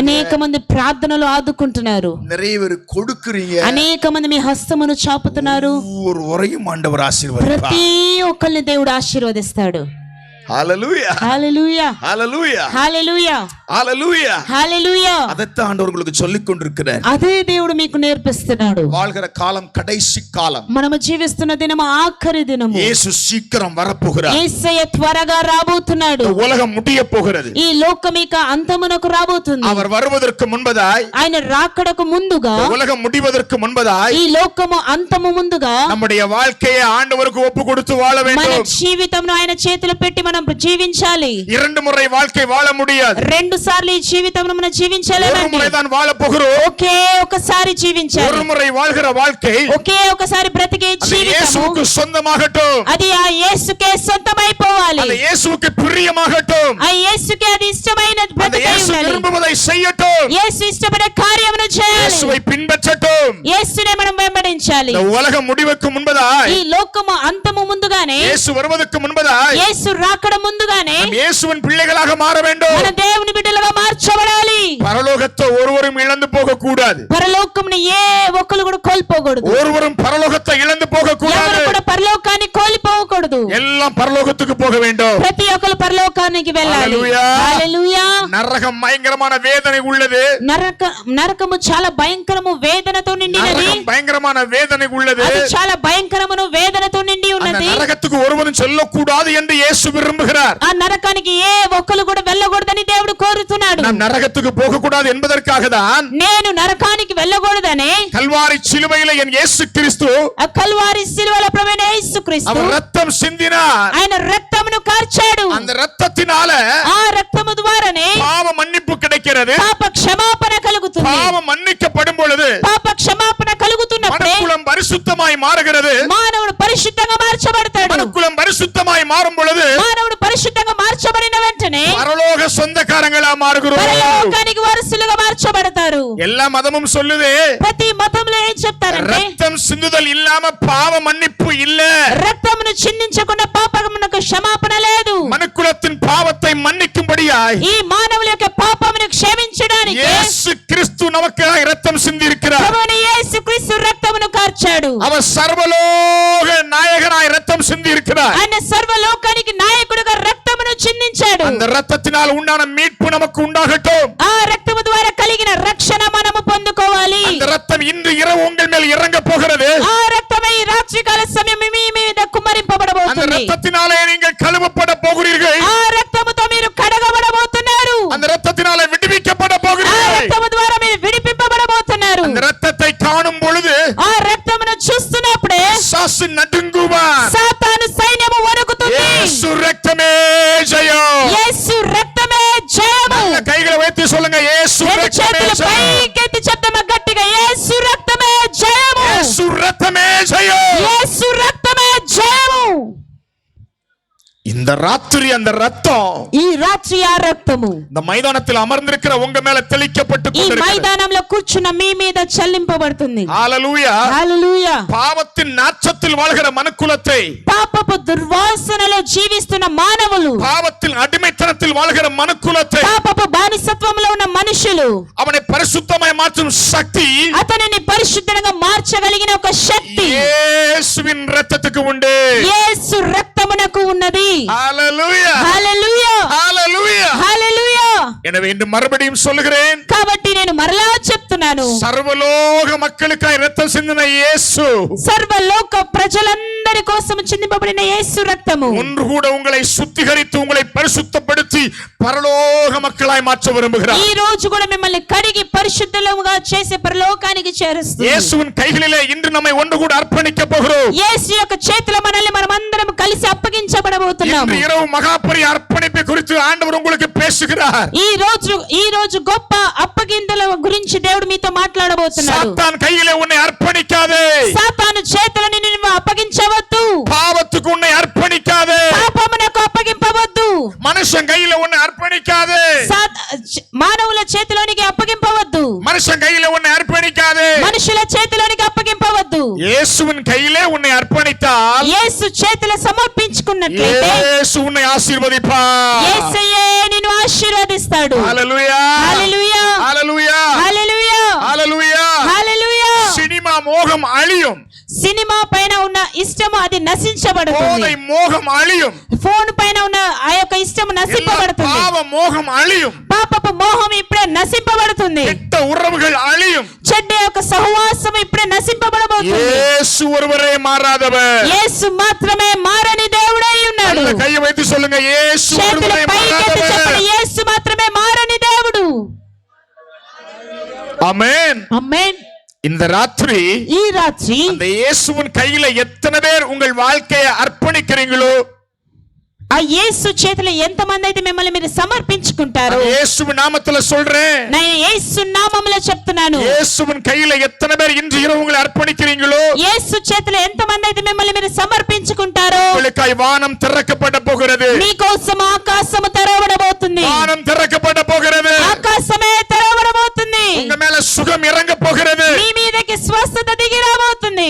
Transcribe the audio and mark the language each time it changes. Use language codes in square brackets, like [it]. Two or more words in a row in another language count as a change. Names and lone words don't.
[te] అనేక మంది ప్రార్థనలు ఆదుకుంటున్నారు. [ta] நிறைய பேர் கொடுக்கிறீங்க. [te] అనేక మంది మీ హస్తమును చాపుతున్నారు. [ta] ஒரு உரையும் ஆண்டவர் ஆசீர்வதிப்பார். [te] ప్రతి ఒక్కరిని దేవుడు ఆశీర్వదిస్తాడు. [ta] ஹல்லேலூயா. [te] హల్లెలూయా. [ta] ஹல்லேலூயா. [te] హల్లెలూయా. [ta] ஹல்லேலூயா. [te] హల్లెలూయా. [ta] அதைத்தான் ஆண்டவர் உங்களுக்கு சொல்லிக் கொண்டிருக்கிறார். [te] అదే దేవుడు మీకు నేర్పిస్తున్నాడు. [ta] வாழ்கிற காலம் கடைசி காலம். [te] మనము జీవిస్తున్న దినము ఆఖరి దినము. [ta] இயேசு சீக்கிரம் வரப்போகிறார். [te] యేసయ్య త్వరగా రాబోతున్నాడు. [ta] உலகம் முடிய போகிறது. [te] ఈ లోకం ఇక అంతమునకు రాబోతుంది. [ta] அவர் வருவதற்கு முன்பதாய், [te] ఆయన రాకడకు ముందుగా, [ta] உலகம் முடிவதற்கு முன்பதாய், [te] ఈ లోకము అంతము ముందుగా [ta] நம்முடைய வாழ்க்கையை ஆண்டவருக்கு ஒப்பு கொடுத்து வாழ [te] మన [ta] வேண்டும். [te] జీవితంను ఆయన చేతిలో పెట్టి మనం జీవించాలి. [ta] இரண்டு முறை வாழ்க்கை வாழ முடியாது. [te] రెండు సార్లు ఈ జీవితంను మనం [ta] ஒரு [te] జీవించాలండి. [ta] முறை தான் வாழ போகிறோம். [te] ఒకే ఒకసారి జీవించాలి. [ta] ஒரு முறை வாழ்கிற வாழ்க்கை [te] ఒకే ఒకసారి బ్రతికే [ta] அது [te] జీవితము [ta] இயேசுவுக்கு சொந்தமாகட்டும். [te] అది ఆ యేసుకే సొంతమైపోవాలి. [ta] அது இயேசுவுக்கு பிரியமாகட்டும். [te] ఆ యేసుకే అది ఇష్టమైన [ta] அந்த [te] బ్రతికై [ta] இயேசு [te] ఉండాలి. [ta] விரும்புவதை செய்யட்டும். [te] యేసు ఇష్టపడే కార్యమును చేయాలి. [ta] இயேசுவை பின்பற்றட்டும். [te] యేసునే మనం వెంబడించాలి. [ta] இந்த உலகம் முடிவுக்கு முன்பதாய், [te] ఈ లోకము అంతము ముందుగానే, [ta] இயேசு வருவதற்கு முன்பதாய் [te] యేసు రాకడ ముందుగానే [ta] நாம் இயேசுவின் பிள்ளைகளாக மாற வேண்டும். [te] మన దేవుని బిడ్డలుగా మార్చబడాలి. [ta] பரலோகத்தை ஒருவரும் இழந்து போக கூடாது. [te] పరలోకమును ఏ ఒక్కరు కూడా కోల్పోకూడదు. [ta] ஒருவரும் பரலோகத்தை இழந்து போக கூடாது. [te] ఎవరు కూడా పరలోకాన్ని కోల్పోకూడదు. [ta] எல்லாம் பரலோகத்துக்கு போக வேண்டும். [te] ప్రతి ఒక్కరు పరలోకానికి వెళ్ళాలి. హల్లెలూయా. హల్లెలూయా. [ta] நரகம் பயங்கரமான வேதனை உள்ளது. [te] నరకము చాలా భయంకరము వేదనతో నిండినది. [ta] நரகம் பயங்கரமான வேதனை உள்ளது. [te] అది చాలా భయంకరమును వేదనతో నిండి [ta] அந்த [te] ఉన్నది. [ta] நரகத்துக்கு ஒருவரும் செல்லக்கூடாது என்று இயேசு விரும்புகிறார். [te] ఆ నరకానికి ఏ ఒక్కరు కూడా వెళ్ళకూడదని దేవుడు కోరుతున్నాడు. [ta] நாம் நரகத்துக்கு போக கூடாது என்பதற்காக தான் [te] నేను నరకానికి వెళ్ళకూడదని [ta] கல்வாரி சிலுவையில என் இயேசு கிறிஸ்து [te] ఆ కల్వారి సిలువలో ప్రభువైన యేసుక్రీస్తు [ta] அவர் ரத்தம் சிந்தினார். [te] ఆయన రక్తమును కార్చాడు. [ta] அந்த ரத்தத்தினால [te] ఆ రక్తము ద్వారానే [ta] பாவ மன்னிப்பு கிடைக்கிறது. [te] పాప క్షమాపణ కలుగుతుంది. [ta] பாவம் மன்னிக்கப்படும் பொழுது [te] పాప క్షమాపణ కలుగుతున్నప్పుడే [ta] மனுக்குலம் பரிசுத்தமாய் மாறுகிறது. [te] మానవుడు పరిశుద్ధంగా మార్చబడతాడు. [ta] மனுக்குலம் பரிசுத்தமாய் மாறும் பொழுது [te] మానవుడు పరిశుద్ధంగా మార్చబడిన వెంటనే [ta] பரலோக சொந்தக்காரங்களா மாறுகிறோம். [te] పరలోకానికి వారసులుగా మార్చబడతారు. [ta] எல்லா மதமும் சொல்லுது, [te] ప్రతి మతంలో ఏం చెప్తారంటే [ta] ரத்தம் சிந்துதல் இல்லாம பாவ மன்னிப்பு இல்ல. [te] రక్తమును చిందించకుండా పాపమునకు క్షమాపణ లేదు. [ta] மனுக்குலத்தின் பாவத்தை மன்னிக்கும்படியாய் [te] ఈ మానవుల యొక్క పాపమును క్షమించడానికి [ta] இயேசு கிறிஸ்து நமக்காக ரத்தம் சிந்தி இருக்கிறார். [te] ప్రభువైన యేసుక్రీస్తు రక్తమును కార్చాడు. [ta] அவர் సర్వలోக నాయகனாய் ரத்தம் சிந்தி இருக்கிறார். [te] ఆయన సర్వలోకానికి నాయకుడిగా రక్తమును చిందించాడు. [ta] அந்த ரத்தத்தினால் உண்டான மீட்பு நமக்கு உண்டாகட்டும். [te] ఆ రక్తము ద్వారా కలిగిన రక్షణ మనము పొందుకోవాలి. [ta] அந்த ரத்தம் இன்று இரவு உங்கள் மேல் இறங்க போகிறது. [te] ఆ రక్తమే ఈ రాత్రికాల సమయం మీ మీద కుమ్మరింపబడబోతుంది. [ta] அந்த ரத்தத்தினாலே நீங்கள் கழுவப்பட போகிறீர்கள். [te] ఆ రక్తముతో మీరు కడగబడబోతున్నారు. [ta] அந்த ரத்தத்தினாலே விடுவிக்கப்பட [te] ఆ [ta] போகிறீர்கள். [te] రక్తము ద్వారా మీరు విడిపింపబడబోతున్నారు. [ta] அந்த ரத்தத்தை காணும் பொழுது [te] ఆ రక్తమును చూస్తున్నప్పుడే [ta] சாசு நடுங்குவான். [te] సాతాను సైన్యము వణుకుతుంది. యేసు రక్తమే జయం. యేసు రక్తమే జయము. [ta] கைகளை வைத்து சொல்லுங்க, [te] యేసు రక్తమే చేతులు జయం. పైకెత్తి చెప్తామా గట్టిగా, యేసు రక్తమే జయము. యేసు రక్తమే జయం. యేసు రక్తమే జయము. [ta] இந்த ராத்திரி அந்த ரத்தம் [te] ఈ రాత్రి ఆ రక్తము [ta] இந்த மைதானத்தில் அமர்ந்திருக்கிற உங்க மேல தெளிக்கப்பட்டு [te] ఈ [ta] கொண்டிருக்கிறது. [te] మైదానంలో కూర్చున్న మీ మీద చల్లింపబడుతుంది. హల్లెలూయా. హల్లెలూయా. [ta] பாவத்தின் நாச்சத்தில் வாழ்கிற மனுக்குலத்தை, [te] పాపపు దుర్వాసనలో జీవిస్తున్న మానవులు, [ta] பாவத்தின் அடிமைத்தனத்தில் வாழ்கிற மனுக்குலத்தை, [te] పాపపు బానిసత్వంలో ఉన్న మనుషులు, [ta] அவனை பரிசுத்தமாய் மாற்றும் சக்தி [te] అతనిని పరిశుద్ధంగా మార్చగలిగిన ఒక శక్తి [ta] இயேசுவின் இரத்தத்துக்கு உண்டு. [te] యేసు రక్తమునకు ఉన్నది. [ta] ஹalleluya. [te] హల్లెలూయా. [ta] ஹalleluya. [te] హల్లెలూయా. [ta] எனவே இன்று மறுபடியும் சொல்லுகிறேன், [te] కాబట్టి నేను మరలా చెప్తున్నాను, [ta] సర్వలోక மக்களுக்காய் இரத்தம் சிந்தின இயேசு [te] సర్వలోక ప్రజలందరి కోసం చిందింపబడిన యేసు రక్తము [ta] ஒன்று கூட உங்களை சுத்திகரித்து உங்களை பரிசுத்தப்படுத்தி பரலோக மக்களாய் மாற்ற விரும்புகிறார். [te] ఈ రోజు కూడా మిమ్మల్ని కడిగి పరిశుద్ధులుగా చేసే పరలోకానికి చేరుస్తుంది. [ta] இயேசுவின் கைகளிலே இன்று நம்மை ஒன்று கூட அர்ப்பணிக்க போகிறோம். [te] యేసు యొక్క చేతిలో మనల్ని మనమందరం కలిసి అప్పగించబడబోతున్నాము. [ta] இன்று இரவு மகாபரி அர்ப்பணிப்பை குறித்து ஆண்டவர் உங்களுக்கு பேசுகிறார். [te] ఈ రోజు గొప్ప అప్పగింతల గురించి దేవుడు మీతో మాట్లాడబోతున్నాడు. [ta] சாத்தான் கையிலே உன்னை அர்ப்பணிக்காதே. [te] సాతాను చేతులను నువ్వు అప్పగించవద్దు. [ta] பாவத்துக்கு உன்னை அர்ப்பணிக்காதே. [te] పాపమునకు అప్పగింపవద్దు. [ta] மனுஷன் கையில உன்னை அர்ப்பணிக்காதே. [te] మానవుల చేతిలోనికి అప్పగింపవద్దు. [ta] மனுஷன் கையில உன்னை அர்ப்பணிக்காதே. [te] మనుషుల చేతిలోనికి అప్పగింపవద్దు. [ta] இயேசுவின் கையிலே உன்னை அர்ப்பணித்தால் [te] యేసు చేతిలో సమర్పించుకున్నట్లయితే [ta] இயேசு உன்னை ஆசீர்வதிப்பார். [te] యేసయ్యే నిన్ను ఆశీర్వదిస్తాడు. హల్లెలూయా. హల్లెలూయా. హల్లెలూయా. హల్లెలూయా. హల్లెలూయా. హల్లెలూయా. [ta] சினிமா மோகம் అழியும். [te] సినిమా పైన ఉన్న ఇష్టము అది నశించబడుతుంది. [ta] போதை மோகம் அழியும். [te] ఫోన్ పైన ఉన్న ఆ యొక్క ఇష్టము నశింపబడుతుంది. [ta] பாவ மோகம் அழியும். [te] పాపపు మోహం ఇప్పుడే నశింపబడుతుంది. [ta] கெட்ட உறவுகள் அழியும். [te] చెడ్డ యొక్క సహవాసం ఇప్పుడే నశింపబడబోతుంది. [ta] இயேசு ஒருவரே மாறாதவர். [te] యేసు మాత్రమే మారని దేవుడై ఉన్నాడు. [ta] கையை வைத்து சொல்லுங்க, இயேசு [te] చేతులు [ta] ஒருவரே [te] పైకెత్తి చెప్పండి, [ta] மாறாதவர். [te] యేసు మాత్రమే మారని దేవుడు. [ta] ஆமென். [te] ఆమేన్. [ta] இந்த ராத்திரி [te] ఈ రాత్రి [ta] அந்த இயேசுவின் கையில எத்தனை பேர் உங்கள் வாழ்க்கையை அர்ப்பணிக்கிறீங்களோ, [te] ఆ యేసు చేతిలో ఎంతమంది అయితే మిమ్మల్ని మీరు సమర్పించుకుంటారో, [ta] இயேசுவின் நாமத்துல சொல்றேன், [te] నేను యేసు నామములో చెప్తున్నాను, [ta] இயேசுவின் கையில எத்தனை பேர் இன்று இரவு உங்களை அர்ப்பணிக்கிறீங்களோ, [te] యేసు చేతిలో ఎంతమంది అయితే మిమ్మల్ని మీరు సమర్పించుకుంటారో, [ta] உங்களுக்காய் வானம் திறக்கப்பட போகிறது. [te] మీకోసం ఆకాశము తెరవబడబోతుంది. [ta] வானம் திறக்கப்பட போகிறது. [te] ఆకాశమే తెరవబడబోతుంది. [ta] உங்க மேல சுகம் இறங்க போகிறது. [te] మీ మీదకి స్వస్థత దిగి రాబోతుంది.